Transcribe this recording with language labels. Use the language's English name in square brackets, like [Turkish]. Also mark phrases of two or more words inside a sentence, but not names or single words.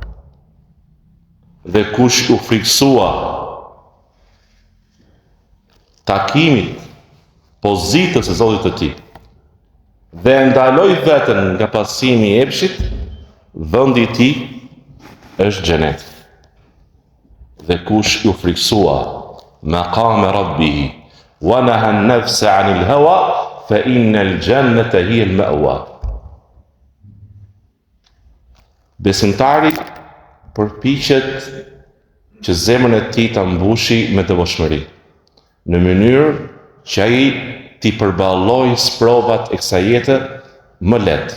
[Albanian] Dhe kush u friksua takimit, pozitës së Zotit të tij, dhe ndaloi veten nga pasimi i epshit, vendi i tij është xhenet. Dhe kush u friksua [Arabic] مقام ربه ونهى النفس عن الهوى فإن الجنة هي المأوى. [Albanian] Besimtari përpiqet që zemrën e tij ta mbushi me devotshmëri, në mënyrë që ai t'i përballojë sprovat e kësaj jete më lehtë.